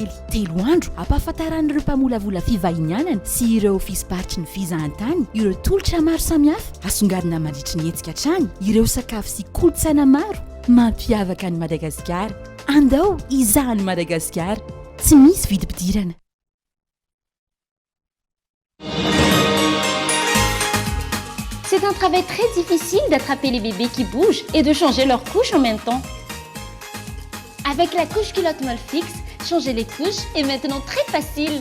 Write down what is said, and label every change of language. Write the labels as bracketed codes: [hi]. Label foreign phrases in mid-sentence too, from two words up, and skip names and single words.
[mg] 3 andro ampahafantaran'ireo mpamolavola fivahinianana sy ireo ofisy baritry ny fizahantany ireo tolotra maro samihafa asongadina mandritry ny hetsika hatrany ireo sakafo sy kolotsaina maro mampiavaka ny Madagasikara. Andao izahany Madagasikara, tsy misy vidim-pidirana. [fr] C'est un travail très difficile d'attraper les bébés qui bougent et de changer leur couche en même temps. Avec la couche culotte Molfix, changer les couches est maintenant très facile.